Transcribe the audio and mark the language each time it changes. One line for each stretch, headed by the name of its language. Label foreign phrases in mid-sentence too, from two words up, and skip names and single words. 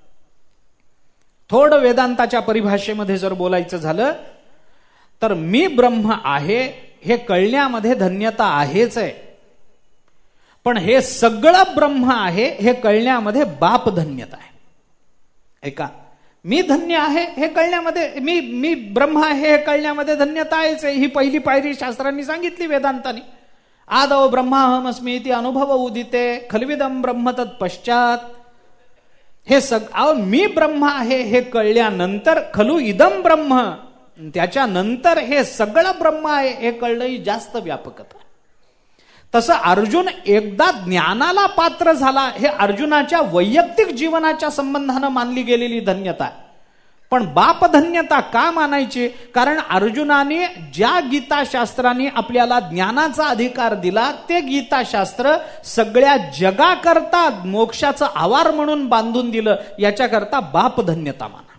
Marathi: थोडं वेदांताच्या परिभाषेमध्ये जर बोलायचं झालं तर मी ब्रह्म आहे हे कळण्यामध्ये धन्यता आहेच आहे, पण हे सगळं ब्रह्म आहे हे कळण्यामध्ये बाप धन्यता आहे. ऐका, मी धन्य आहे हे कळण्यामध्ये, मी ब्रह्म आहे हे कळण्यामध्ये धन्यता आहेच आहे. ही पहिली पायरी शास्त्रांनी सांगितली वेदांतानी.
Sanskrit: आदौ ब्रह्माहमस्मी इति अनुभव उदिते खलविदम ब्रह्म तत्पश्चात.
Marathi: हे मी ब्रह्म आहे हे कळल्यानंतर
Sanskrit: खलु इदम ब्रह्म,
Marathi: त्याच्यानंतर हे सगळं ब्रह्म आहे हे कळणंही जास्त व्यापकता. तसं अर्जुन एकदा ज्ञानाला पात्र झाला, हे अर्जुनाच्या वैयक्तिक जीवनाच्या संबंधानं मानली गेलेली धन्यता आहे. पण बाप धन्यता का मानायची? कारण अर्जुनाने ज्या गीताशास्त्राने आपल्याला ज्ञानाचा अधिकार दिला ते गीताशास्त्र सगळ्या जगाकरता मोक्षाचं आवार म्हणून बांधून दिलं, याच्याकरता बाप धन्यता माना.